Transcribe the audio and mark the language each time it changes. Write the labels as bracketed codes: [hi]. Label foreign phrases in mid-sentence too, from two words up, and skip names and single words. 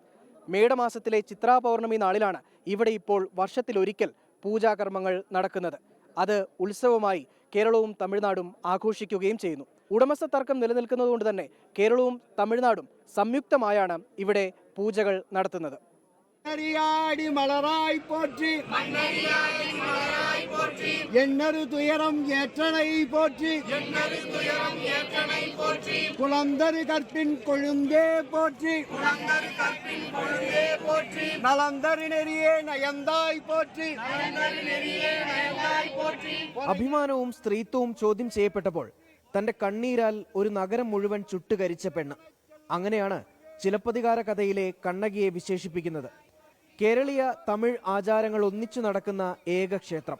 [ml] മേടമാസത്തിലെ ചിത്രാ പൗർണമി നാളിലാണ് ഇവിടെ ഇപ്പോൾ വർഷത്തിലൊരിക്കൽ പൂജാകർമ്മങ്ങൾ നടക്കുന്നത്. അത് ഉത്സവമായി കേരളവും തമിഴ്നാടും ആഘോഷിക്കുകയും ചെയ്യുന്നു. ഉടമസ്ഥ തർക്കം നിലനിൽക്കുന്നതുകൊണ്ട് തന്നെ കേരളവും തമിഴ്നാടും സംയുക്തമായാണ് ഇവിടെ പൂജകൾ നടത്തുന്നത്. [ta] மலராய் போற்றி எண்ணறு துயரம் ஏற்றனை போற்றி குளந்தரு கற்பின் கொழுந்தே போற்றி நலந்தரு நெறியே நயந்தாய் போற்றி. [ml] അഭിമാനവും സ്ത്രീത്വവും ചോദ്യം ചെയ്യപ്പെട്ടപ്പോൾ തന്റെ കണ്ണീരാൽ ഒരു നഗരം മുഴുവൻ ചുട്ടുകരിച്ച പെണ്ണ്. അങ്ങനെയാണ് ചിലപ്പതികാര കഥയിലെ കണ്ണകിയെ വിശേഷിപ്പിക്കുന്നത്. കേരളീയ തമിഴ് ആചാരങ്ങൾ ഒന്നിച്ചു നടക്കുന്ന ഏക ക്ഷേത്രം.